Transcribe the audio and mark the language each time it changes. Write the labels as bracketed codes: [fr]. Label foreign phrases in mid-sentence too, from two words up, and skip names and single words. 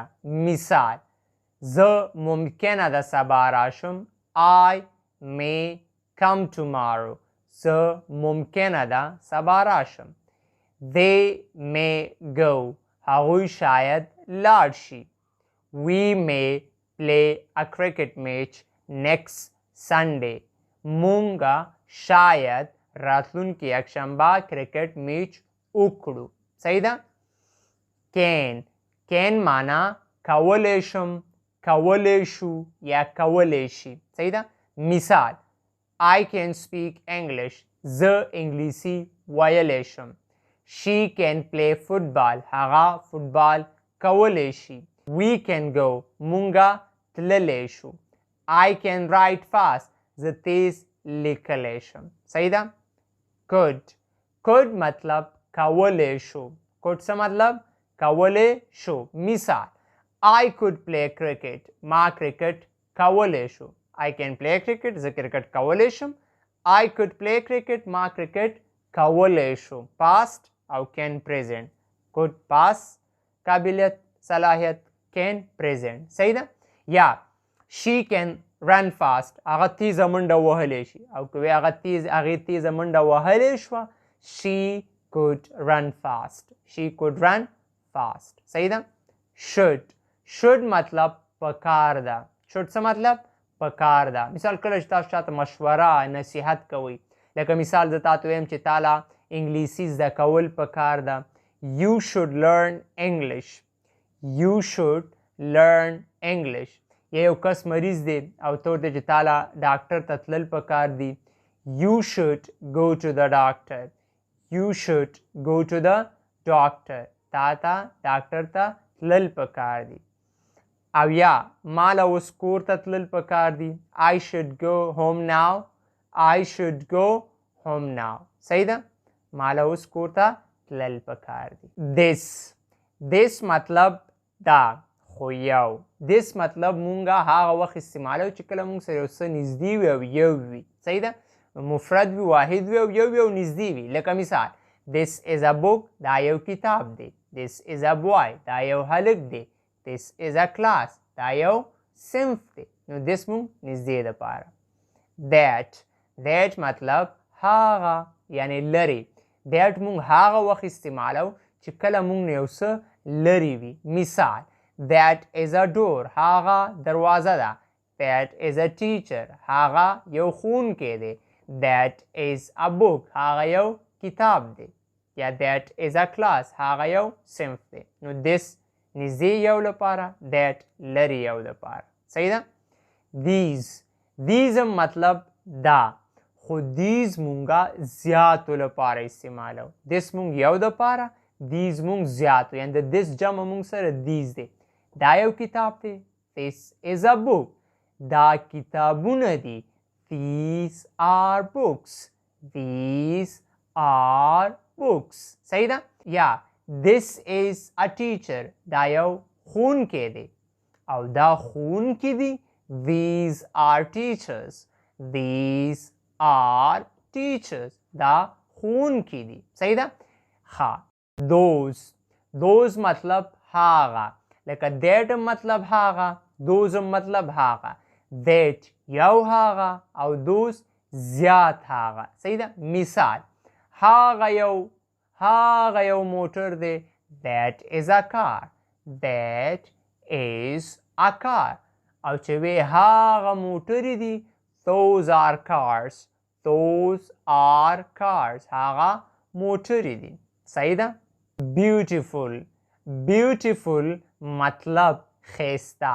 [ps] مثال زه ممکنه ده سبا راشم. [en] I may come tomorrow. [ps] زه ممکنه ده سبا راشم. [en] they may go. [ps] هغوی شاید لاړ شي. [en] we may play a cricket match next Sunday. [ps] مونږه شاید راتلونکي یکشنبه کرکټ میچ وکړو. صحیح ده. can معنا کولی شم کولی شو یا کولی شي. صحیح ده؟ [en] مثال I can speak English. [ps] زه انګلیسي ویلی شم. [en] She can play football. [ps] هغه فوټبال کولی شي. [en] We can go. [ps] مونږه تللی شو. [en] I can write fast. [ps] زه تیز لیکلی شم. صحیح ده؟ could. could مطلب کولی شو. could څه مطلب؟ کولی شو. [en] مثال I could play cricket. [ps] ما کرکټ کولی شو. [en] I can play cricket. [ps] زه کرکټ کولی شم. [en] I could play cricket. [ps] ما کرکټ کولی شو. past او can present. could past قابلیت صلاحیت can present. صحیح ده؟ [en] یا she can run fast. [ps] هغه تیزه منډه وهلی شي او که هغې تیزه منډه وهلی شوه [en] she could run fast. she could run fast. [ps] صحیح ده؟ should. should مطلب پکار ده. should څه مطلب؟ پکار ده. مثال کله چې تاسو چاته مشوره نصیحت کوئ، لکه مثال زه تاته ویم چې تاله انګلیسي زده کول پکار ده. [en] you should learn English. you should learn English. [ps] یا یو کس مریض دی او ته ورته چې تاله ډاکټر ته تلل پکار دي. [en] you should go to the doctor. you should go to the doctor. [ps] تا ته ډاکټر ته تلل پکار دي. او یا ماله اوس کور ته تلل پکار دي. [en] I should go home now. I should go home now. [ps] صحیح ده؟ ماله اوس کور ته تلل پکار دي. this. this مطلب دا خو یو. this مطلب مونږه هغه وخت استعمالو چې کله مونږ سره یو څه نږدې وي او یو وي. صحیح ده؟ مفرد وي، واحد وي او یو وي او نږدې وي. لکه مثال [en] this is a book. [ps] دا یو کتاب دی. [en] this is a boy. [ps] دا یو هلک دی. [en] this is a class. [ps] دا یو صنف دی. نو this مونږ نږدې دپاره. [en] that. [ps] that مطلب هغه یعنی لرې. that مونږ هغه وخت استعمالو چې کله مونږ نه یو څه لرې وي. [en] مثال that is a door. [ps] هغه دروازه ده. [en] that is a teacher. [ps] هغه یو ښوونکی دی. [en] that is a book. [ps] هغه یو کتاب دی. [en] یا that is a class. [ps] هغه یو صنف دی. نو this نږدې یو لپاره، that لرې یو لپاره. صحیح ده؟ these. these مطلب دا، خو these مونږه زیاتو لپاره استعمالو. this مونږ یو دپاره، these مونږ زیاتو. یعنی د this جمع مونږ سره these دی. دا یو کتاب دی. [en] this is a book. [ps] دا کتابونه دي. [en] these are books. these are books. [ps] صحیح ده؟ [en] یا this is a teacher. [ps] دا یو ښوونکی دی او دا ښوونکي دي. [en] these are teachers. these are teachers. [ps] دا ښوونکي دي. صحیح ده؟ ښه. those. those مطلب هغه. لکه that مطلب هغه، those مطلب هغه. that یو هغه او those زیات هغه. صحیح ده؟ مثال هغه یو موټر دی. [en] that is a car. that is a car. [ps] او چې وی هغه موټرې دي [en] those are cars. those are cars. [ps] هغه موټرې دي. صحیح ده؟ beautiful. beautiful مطلب خیسته.